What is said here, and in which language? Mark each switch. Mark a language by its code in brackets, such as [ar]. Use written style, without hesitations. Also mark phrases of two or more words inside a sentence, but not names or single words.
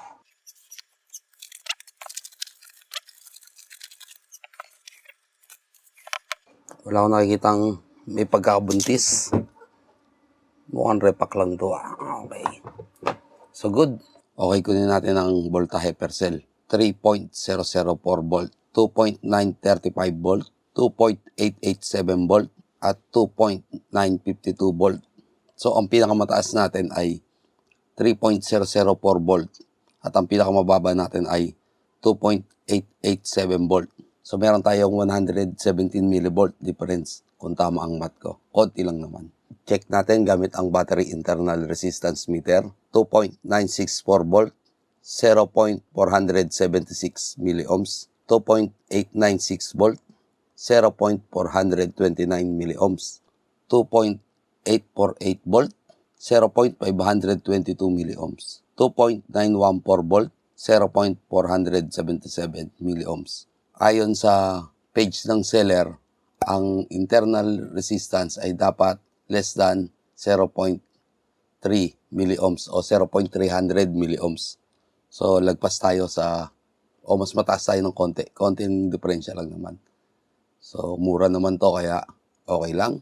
[tl] Wala akong nakikitang may pagkakabuntis. Mukhang repack lang to, ah. [en] Okay. So, good. [tl] Okay, kunin natin ang voltahe [en] per cell. [tl] 3.004 volt, 2.935 volt, 2.887 volt, at 2.952 volt. So, ang pinakamataas natin ay 3.004 volt. At ang pinakamababa natin ay 2.887 volt. So, meron tayong 117 [en] millivolt difference [tl] kung tama ang math ko. Konti lang naman. Check natin gamit ang [en] battery internal resistance meter. [tl] 2.964 volt, 0.476 milliohms, 2.896 volt, 0.429 milliohms, 2.848 volt, 0.522 milliohms, 2.914 volt, 0.477 milliohms. Ayon sa page ng seller, ang [en] internal resistance [tl] ay dapat [en] less than 0.3 milliohms [tl] o 0.300 milliohms. So, lagpas tayo mas mataas tayo ng konti. Konting diferensya lang naman. So, mura naman to kaya okay lang.